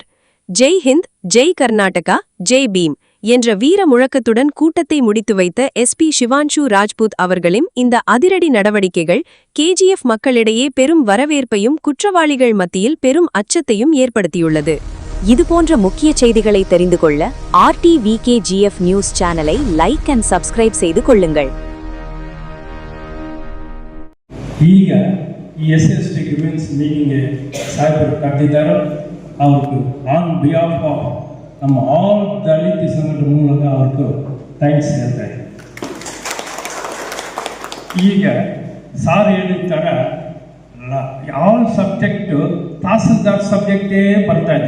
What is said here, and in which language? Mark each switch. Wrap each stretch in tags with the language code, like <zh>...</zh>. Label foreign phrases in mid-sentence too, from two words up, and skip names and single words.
<hi>जय हिंद, जय कर्नाटक, जय भीम</hi> <ta>என்ற வீர முழக்கத்துடன் கூட்டத்தை முடித்து வைத்த SP சிவான்ஷு ராஜ்புத் அவர்களின் இந்த அதிரடி நடவடிக்கைகள் KGF மக்களிடையே பெரும் வரவேற்பையும் குற்றவாளிகள் மத்தியில் பெரும் அச்சத்தையும் ஏற்படுத்தியுள்ளது. இதுபோன்ற முக்கிய செய்திகளை தெரிந்து கொள்ள RTVKGF நியூஸ் சேனலை</ta> <en>like and subscribe</en> <ta>செய்து கொள்ளுங்கள்.</ta> <kn>ಈಗ ಈ SC/ST</kn> <en>women's meeting</en> <kn>ಸಾಹೇಬರು ಕರೆದಿದ್ದಾರೆ. ಅವ್ರಿಗೆ</kn> <en>on behalf of</en> <kn>ನಮ್ಮ ಆಲ್ ದಲಿತ ಸಂಘಟನೆ ಮೂಲಕ ಅವ್ರಿಗೆ ಥ್ಯಾಂಕ್ಸ್ ಹೇಳ್ತಾ ಇದ್ದಾರೆ. ಈಗ ಸಾರ್ ಹೇಳಿದ</kn> <en>all subject</en> <kn>ತಹಸೀಲ್ದಾರ್ ಸಬ್ಜೆಕ್ಟೇ ಬರ್ತಾ ಇದೆ.</kn>